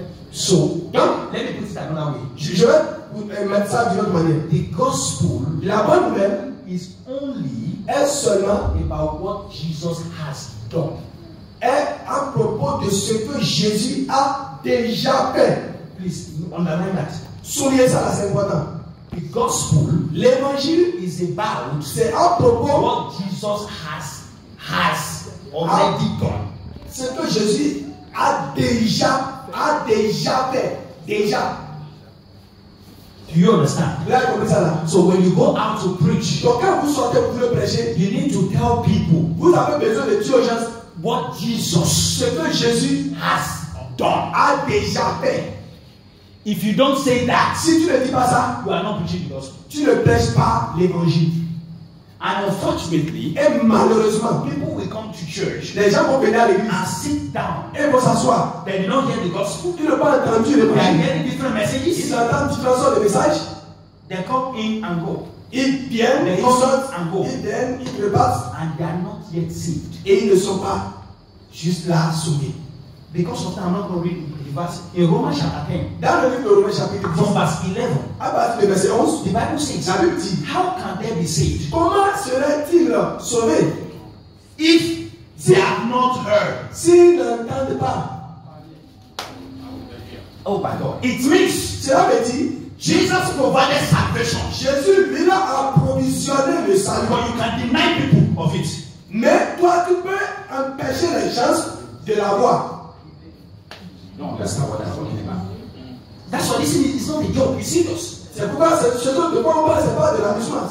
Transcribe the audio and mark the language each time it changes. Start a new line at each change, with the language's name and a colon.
English: So, let me put it another way.
French: Je vais vous mettre ça d'une autre manière.
English: The gospel,
French: la bonne nouvelle,
English: is only
French: est seulement
English: about what Jesus has done.
French: Est à propos de ce que Jésus a déjà fait.
English: Please underline that.
French: Soulignez ça, c'est important.
English: The gospel,
French: l'évangile,
English: is about
French: c'est à propos
English: what Jesus has already done.
French: Ce que Jésus a déjà fait. Déjà.
English: Do you understand?
French: Vous avez compris ça là?
English: So when you go out to preach,
French: donc quand vous sortez pour le prêcher,
English: you need to tell people.
French: Vous avez besoin de dire aux gens
English: what Jesus,
French: ce que Jésus
English: has done,
French: a déjà fait.
English: If you don't say that,
French: si tu ne dis pas ça,
English: you are not preaching the gospel.
French: Tu ne prêches pas l'évangile.
English: And unfortunately,
French: et malheureusement,
English: people will come to church.
French: Les gens vont venir à l'église
English: and sit down.
French: Et vont s'asseoir.
English: They did not hear the gospel.
French: Ils n'ont pas entendu l'évangile.
English: They are hearing different messages.
French: Ils entendent différents sortes de messages.
English: They come in and go.
French: Ils viennent,
English: they
French: ils
English: come
French: sortent,
English: and go.
French: Ils viennent, ils repartent.
English: And they are not yet saved.
French: Et ils ne sont pas juste là sauvés.
English: Because of that, I'm not going to read the verse. In Romans chapter 10,
French: dans le livre de Romains chapitre 10,
English: from verse 11,
French: à partir de verset 11,
English: the Bible says,
French: la Bible dit,
English: how can they be saved?
French: Comment seraient-ils sauvés?
English: If they have not heard.
French: S'ils n'entendent pas.
English: Oh my God. It means,
French: cela veut dire,
English: Jesus provided salvation.
French: Jésus lui a approvisionné le salut.
English: But you can deny people of it.
French: Mais toi, tu peux empêcher les gens de l'avoir.
English: No, that's not what I'm talking about. That's why this is not a joke. It's serious.
French: C'est pourquoi ce de quoi on parle, c'est pas de l'amusement.